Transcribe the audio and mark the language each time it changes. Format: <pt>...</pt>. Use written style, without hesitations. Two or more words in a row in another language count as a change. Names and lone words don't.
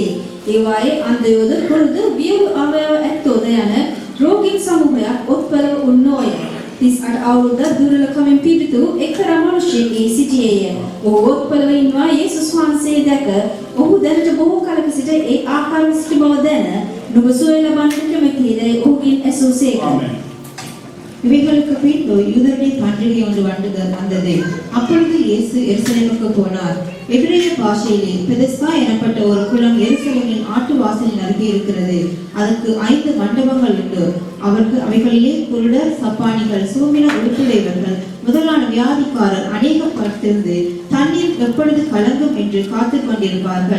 <si>ඒවායේ අන්ධයෝද කුරුද වියව් අවයව ඇත්තෝද යන රෝගීන් සමූහයක් ඔත්පලව උන්නෝය. 38 අවුරුද්ද දුර්වලකමින් පීඩිත වූ එක්තරා මිනිසෙක් ඒ සිටියේය. ඔහු ඔත්පලව ඉන්නවා යේසුස් වහන්සේ දැක ඔහු දැනට බොහෝ කලක සිට ඒ ආකාරව සිටි බව දැන නුඹ සුවය ලබන්නට කැමැතිද? ඔහුගෙන් ඇසූසේක.</si> <ta>ஆமென். இவைகளுக்கு பின்பு யூதருடைய பண்டிகை ஒன்று வந்தது. அப்பொழுது இயேசு எருசலேமுக்கு போனார். எபிரேய பாஷையிலே பெதஸ்தா எனப்பட்ட ஒரு குளம் எருசலேமின் ஆட்டு வாசலின் அருகே இருக்கிறது. அதற்கு 5 மண்டபங்கள் உண்டு. அவைகளிலே குருடர், சப்பானிகள், சூம்பின உடுப்புடையவர்கள் முதலான வியாதிக்காரர் அநேகம் படுத்திருந்து தண்ணீர் எப்பொழுது கலங்கும் என்று காத்துக் கொண்டிருப்பார்கள்.</ta>